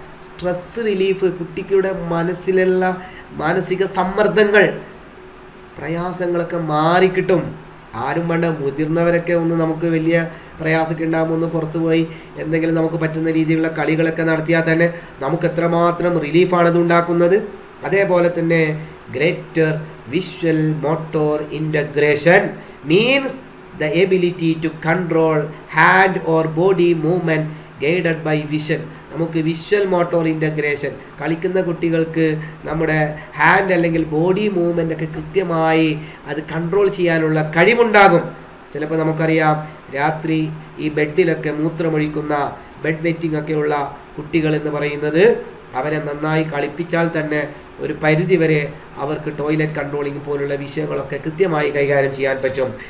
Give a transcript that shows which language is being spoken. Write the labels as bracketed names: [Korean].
[Malayalam] Stress relief, കുട്ടിയുടെ മനസ്സിലുള്ള മാനസിക സമ്മർദ്ദങ്ങൾ പ്രയാസങ്ങളൊക്കെ മാറിക്കിട്ടും. ആരും വേണ്ട, മുതിർന്നവരൊക്കെ ഒന്ന് നമുക്ക് വലിയ പ്രയാസമൊക്കെ ഉണ്ടാകുമ്പോൾ ഒന്ന് പുറത്തു പോയി എന്തെങ്കിലും നമുക്ക് പറ്റുന്ന രീതിയിലുള്ള കളികളൊക്കെ നടത്തിയാൽ തന്നെ നമുക്ക് എത്രമാത്രം റിലീഫാണത് ഉണ്ടാക്കുന്നത്. അതേപോലെ തന്നെ [English] Greater visual motor integration means the ability to control hand or body movement guided by vision. [Malayalam] നമുക്ക് വിഷ്വൽ മോട്ടോർ ഇൻ്റഗ്രേഷൻ, കളിക്കുന്ന കുട്ടികൾക്ക് നമ്മുടെ ഹാൻഡ് അല്ലെങ്കിൽ ബോഡി മൂവ്മെൻ്റ് ഒക്കെ കൃത്യമായി അത് കൺട്രോൾ ചെയ്യാനുള്ള കഴിവുണ്ടാകും. ചിലപ്പോൾ നമുക്കറിയാം രാത്രി ഈ ബെഡിലൊക്കെ മൂത്രമൊഴിക്കുന്ന ബെഡ് വെറ്റിംഗ് ഒക്കെയുള്ള കുട്ടികൾ എന്ന് പറയുന്നത് അവരെ നന്നായി കളിപ്പിച്ചാൽ തന്നെ ഒരു പരിധിവരെ അവർക്ക് ടോയ്ലറ്റ് കൺട്രോളിങ് പോലുള്ള വിഷയങ്ങളൊക്കെ കൃത്യമായി കൈകാര്യം ചെയ്യാൻ പറ്റും.